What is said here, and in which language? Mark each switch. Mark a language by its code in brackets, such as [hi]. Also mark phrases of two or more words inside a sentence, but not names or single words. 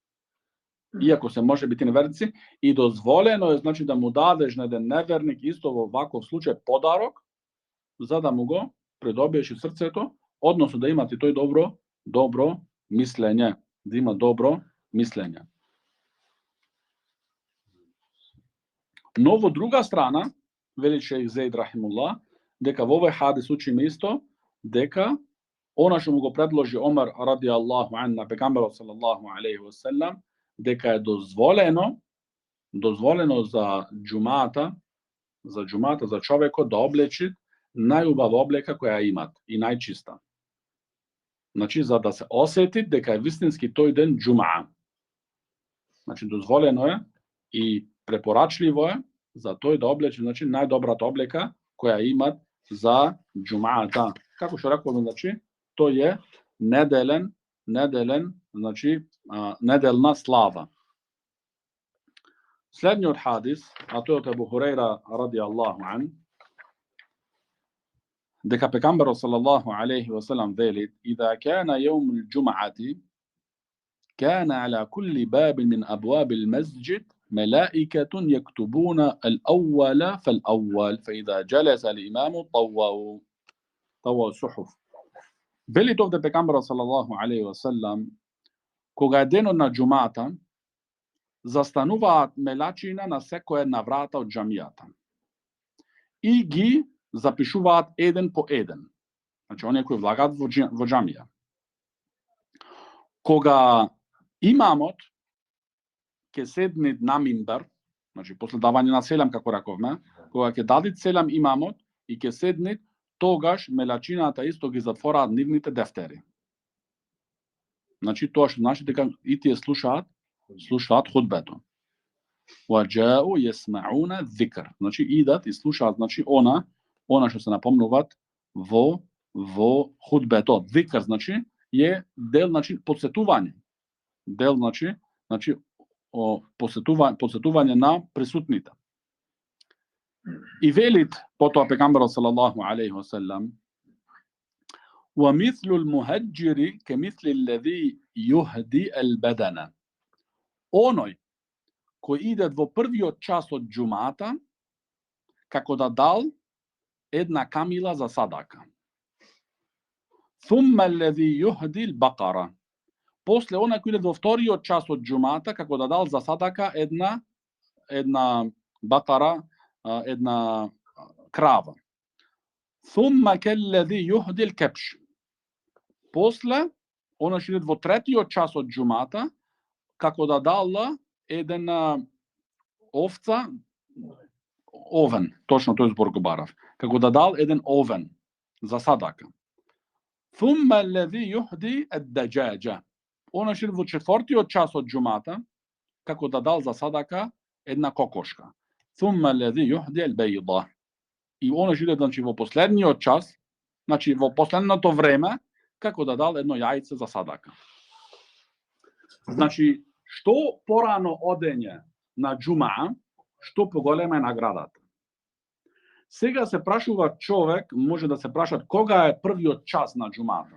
[mk] И дозволено е, значи, да му дадеш на еден неверник исто во ваков случај подарок, за да му го придобиеш и срцето, односно да имате тој добро мислење, да има добро мислење. Но во друга страна, вели шејх Зейд рахимуллах, дека во овој хадис учиме исто дека она што му го предложи Омар [ar] رضي الله عنه [mk] на пегамберот [ar] صلى الله عليه وسلم, [mk] дека е дозволено за џумата, за човекот да облечи најубава облека која имат и најчиста. Значи, за да се осети дека е вистински тој ден џумаа. Значи, дозволено е и препорачливо е за тој да облече, значи, најдобрата облека која имат за џумаата. Како што рековме, значи, тој е неделен, значи, неделна слава. Следниот хадис, а тој од Абу Хурейра [ar] رضي الله عنه, [mk] дека пегамберот [ar] صلى الله عليه وسلم вели: "إذا كان يوم الجمعة كان على كل باب من أبواب المسجد ملائكة يكتبون الأول فالأول فإذا جلس الإمام طووا الصحف." [mk] Вели овде пегамберот [ar] صلى الله عليه وسلم, [mk] кога е денот на џумата, застануваат мелачина на секоја една врата од џамијата и ги запишуваат еден по еден. Значи, оние кои влагаат во џамија. Кога имамот ќе седне на минбер, значи после давање на селам, како раковме, кога ќе даде селам имамот и ќе седне, тогаш мелачината исто ги затвораат нивните дефтери. Значи, тоа што значи дека и тие слушаат худбето. [ar] وَجَاءُوا يَسْمَعُونَ الذِّكْرَ. [mk] Значи, идат и слушаат, значи, она што се напомнуваат во худбето. Зикр, значи, е дел, значи, подсетување. Дел, значи, подсетување на присутните. И велит потоа пегамберот [ar] صلى الله عليه وسلم: وَمِثْلُ الْمُهَجِّرِ كَمِثْلِ الَّذِي يُهْدِي الْبَدَنَ. [mk] Оној кој иде во првиот час од џумата, како да дал една камила за садака. [ar] ثُمَّ الَّذِي يُهْدِي الْبَقَرَ. [mk] После оној кој иде во вториот час од џумата, како да дал за садака една бакара, една крава. [ar] ثُمَّ كَالَّذِي يُهْدِي الْكَبْشِ. [mk] После оној што иде во третиот час од џумата, како да дала еден овца, овен, точно тој збор го барав, како да дал еден овен за садака. [ar] ثُمَّ الَّذِي يُهْدِي الدَّجَاجَ. [mk] Оној што во четвртиот час од џумата, како да дал за садака една кокошка. [ar] ثُمَّ الَّذِي يُهْدِي الْبَيْضَ. [mk] И оној што значи во последниот час, значи во последното време, како да дал едно јајце за садака. Значи, што порано одење на џумаа, што поголема е наградата. Сега се прашува човек, може да се прашат кога е првиот час на џумата.